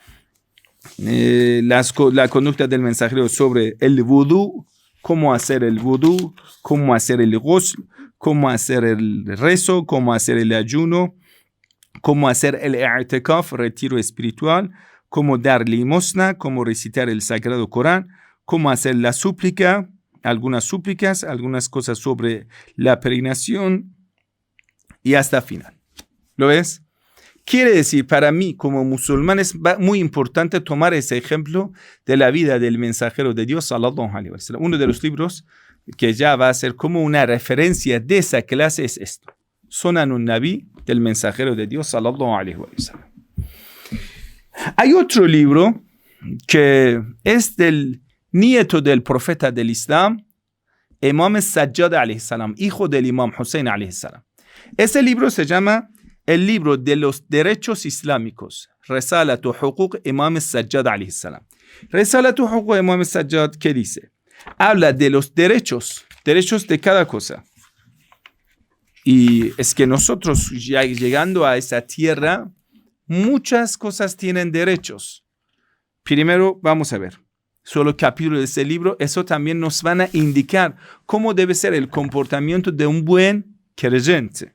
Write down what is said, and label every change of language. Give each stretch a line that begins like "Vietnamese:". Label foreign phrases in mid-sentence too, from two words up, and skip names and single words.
Spanish: La conducta del mensajero sobre el vudú, cómo hacer el vudú, cómo hacer el ghusl, cómo hacer el rezo, cómo hacer el ayuno, cómo hacer el i'tikaf, retiro espiritual, cómo dar limosna, cómo recitar el Sagrado Corán, cómo hacer la súplica, algunas súplicas, algunas cosas sobre la peregrinación y hasta final. ¿Lo ves? Quiere decir, para mí como musulmán es muy importante tomar ese ejemplo de la vida del mensajero de Dios,
Arabic: صلى الله عليه وسلم.
Spanish: Uno de los libros que ya va a ser como una referencia de esa clase es esto. Sunanun Nabi, del mensajero de Dios,
Arabic: صلى الله عليه وسلم.
Spanish: Hay otro libro que es del nieto del profeta del Islam, Imam Sajjad
Arabic: عليه السلام,
Spanish: hijo del Imam Hussein
Arabic: عليه السلام.
Spanish: Ese libro se llama el libro de los derechos islámicos,
Arabic: Risalatu Huquq Imam Sajjad عليه السلام.
Spanish: Risalatu Huquq Imam Sajjad, ¿qué dice? Habla de los derechos de cada cosa. Y es que nosotros ya llegando a esa tierra, muchas cosas tienen derechos. Primero, vamos a ver, solo capítulo de ese libro, eso también nos van a indicar cómo debe ser el comportamiento de un buen creyente.